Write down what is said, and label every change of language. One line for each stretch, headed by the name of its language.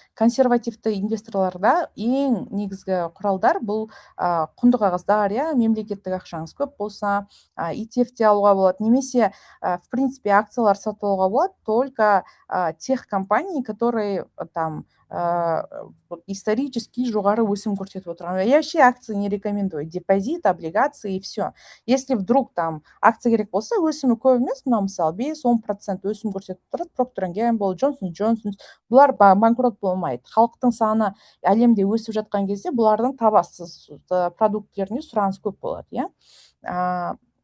Kazakh: Консервативті инвесторларда ең негізгі құралдар бұл құнды қағаздар, иә, мемлекеттік ақшаңыз көп болса, ETF-те алуға болады, немесе в принципе акциялар сатып алуға болады,
Russian: только тех компаний, которые там исторически
Kazakh: жоғары өсім көрсетіп отырған.
Russian: Я вообще акции не рекомендую. Депозит, облигации и все. Если вдруг там
Kazakh: акция керек болса, өсімі көп емес, мысалы 5-10% өсім көрсетіп тұрады, Procter & Gamble, Johnson & Johnson, бұлар банкрот болмайды. Халықтың саны әлемде өсіп жатқан кезде бұлардың табассыз продуктлеріне сұраныс көп болады, иә.